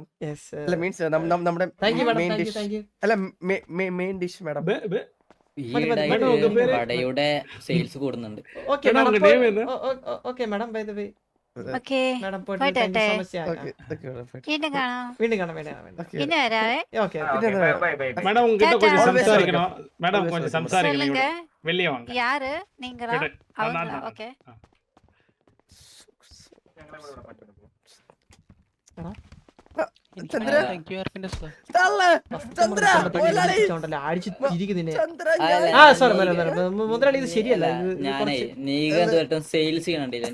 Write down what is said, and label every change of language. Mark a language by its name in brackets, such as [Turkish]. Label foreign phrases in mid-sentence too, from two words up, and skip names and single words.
[Malayalam] മീൻസ് നമ്മുടെ [English] main dish [Malayalam] മാഡം. വടയുടെ സെയിൽസ് കൂടുന്നുണ്ട്. [English] Okay madam. By the way [Malayalam] വീണ്ടും കാണാം. പിന്നെ വരാവേ. [Tamil] மேடம் உங்ககிட்ட கொஞ்சம் சம்சாரிக்கணும். மேடம் கொஞ்சம் சம்சாரிக்கணும். வெளிய வாங்க. யாரு நீங்களா? அவங்க. ஓகே. [Malayalam] മുതലാളി ഇത് ശരിയല്ല. ഞാനേ നീക സെയിൽസ് ചെയ്യണില്ല.